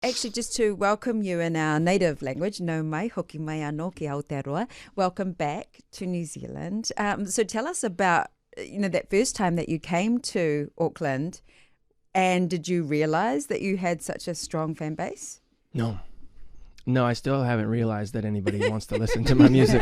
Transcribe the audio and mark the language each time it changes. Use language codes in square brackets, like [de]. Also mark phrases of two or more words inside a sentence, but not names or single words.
[en] actually, just to welcome you in our native language, [mi] no mai, hoki mai anō ki Aotearoa. [en] Welcome back to New Zealand. So tell us about, that first time that you came to Auckland, and did you realise that you had such a strong fan base? No, I still haven't realized that anybody wants to listen to my music.